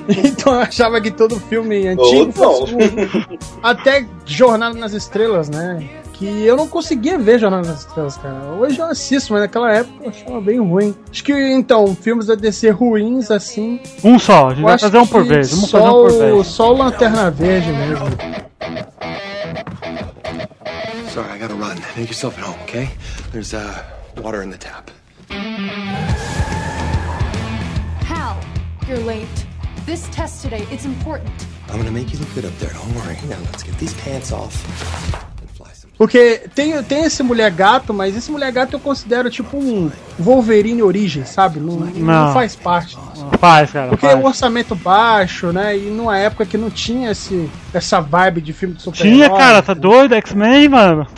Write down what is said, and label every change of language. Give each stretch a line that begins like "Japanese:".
Portuguese: Então eu achava que todo filme antigo fosse um... Até Jornada nas Estrelas, né? Que eu não conseguia ver Jornada nas Estrelas, cara. Hoje eu assisto, mas naquela época eu achava bem ruim. Acho que, então, filmes da DC ruins, assim... Um só, a gente vai fazer um por vez. Vamos só fazer um por vez. Só o Lanterna Verde mesmo.
English: Sorry, I gotta run. Make yourself at home, okay? There's water in the tap. Hal, you're late. This test today, it's important. I'm gonna make you look good up there, don't worry. Now, let's get these pants off.
Portuguese: Porque tem esse Mulher Gato, mas esse Mulher Gato eu considero tipo um Wolverine origem, sabe? Não, não faz parte. Não faz, cara. Porque faz. É um orçamento baixo, né? E numa época que não tinha essa vibe de filme de super-herói. Tinha, cara, tá doido? X-Men, mano?